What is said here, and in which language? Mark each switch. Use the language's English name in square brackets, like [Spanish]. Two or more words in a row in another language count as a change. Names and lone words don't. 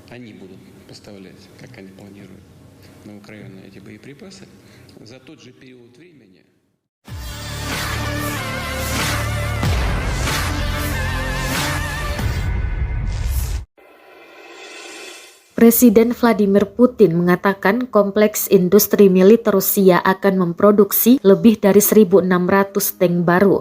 [Russian] они будут поставлять, как они планируют, на Украину эти боеприпасы за тот же период времени. [Indonesian] Presiden Vladimir Putin mengatakan kompleks industri militer Rusia akan memproduksi lebih dari 1.600 tank baru.